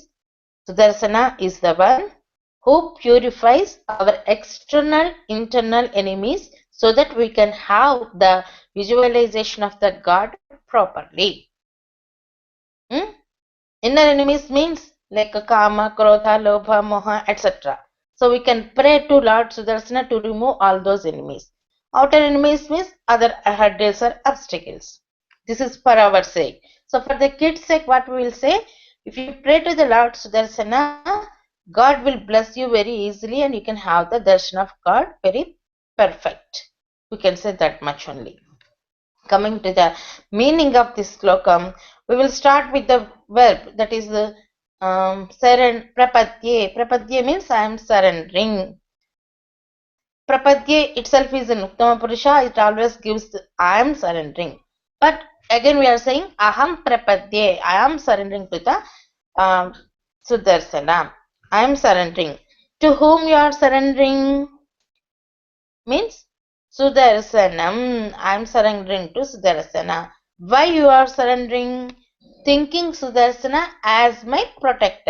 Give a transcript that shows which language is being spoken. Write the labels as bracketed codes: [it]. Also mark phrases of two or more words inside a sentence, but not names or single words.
[en] Sudarsana is the one who purifies our external, internal enemies so that we can have the visualization of the God properly. Inner enemies means like [sa] kama, krodha, lobha, moha, [en] etc. So we can pray to Lord Sudarsana to remove all those enemies. Outer enemies means other hurdles or obstacles. This is for our sake. So for the kids' sake, what we will say, if you pray to the Lord Sudarsana, God will bless you very easily and you can have the darshan of God very perfect. We can say that much only. Coming to the meaning of this slokam, we will start with the verb, that is the prapadye. Prapadye means I am surrendering. Prapadye itself is an [sa] Uttama Purusha, [en] it always gives I am surrendering. But again we are saying [sa] aham prapadye, [en] I am surrendering to the Sudarsana. I am surrendering. To whom you are surrendering? Means Sudarsanam. I am surrendering to Sudarsana. Why you are surrendering? Thinking Sudarsana as my protector.